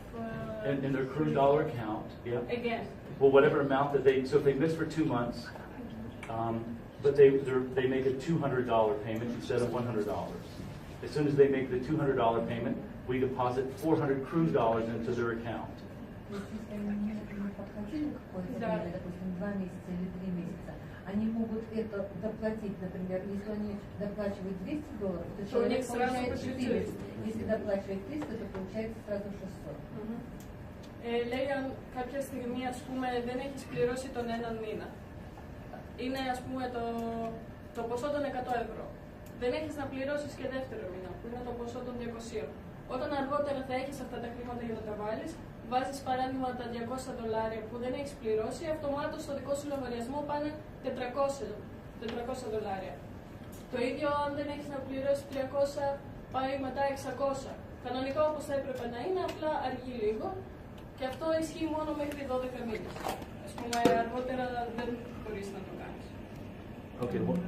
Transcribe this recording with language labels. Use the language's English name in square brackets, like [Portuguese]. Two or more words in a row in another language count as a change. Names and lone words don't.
[English] in their cruise dollar account. Yeah. Again. Well, whatever amount that so if they miss for 2 months, but they make a $200 payment instead of $100. As soon as they make the $200 payment, we deposit $400 cruise dollars into their account. [Russian] Они могут это доплатить, например, если они доплачивают $200, то человек получает 400. Если доплачивает 300, то получается сразу 600. [Greek] Λέει αν κάποια στιγμή ας πούμε δεν έχεις πληρώσει τον έναν μήνα. Είναι ας πούμε το ποσό των €100. Δεν έχεις να πληρώσεις και δεύτερο μήνα, που είναι το ποσό των $200. Όταν αργότερα θα έχεις αυτά τα χρήματα για να τα βάλεις, βάζεις παράδειγμα τα $200 που δεν έχεις πληρώσει, αυτομάτως στο δικό σου λογαριασμό πάνε $400. Το ίδιο αν δεν έχεις να πληρώσεις 300, πάει μετά 600. Κανονικά όπως θα έπρεπε να είναι, απλά αργεί λίγο. Και αυτό ισχύει μόνο μέχρι 12 μήνες. Ας πούμε, αργότερα δεν μπορείς να το κάνεις. [English] Okay.